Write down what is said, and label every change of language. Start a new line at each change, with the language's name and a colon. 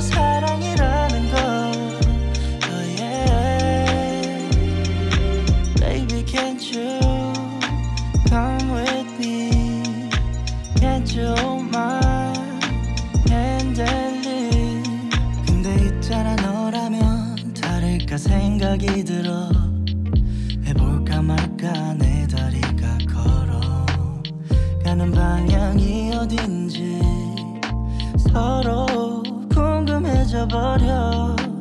Korean: 사랑이라는 거
English: oh yeah. Baby can't you come with me. Can't you hold my hand and lead.
Korean: 근데 있잖아 너라면 다를까 생각이 들어. 해볼까 말까 내 다리가 걸어 가는 방향이 어딘지 서로 궁금해져 버려.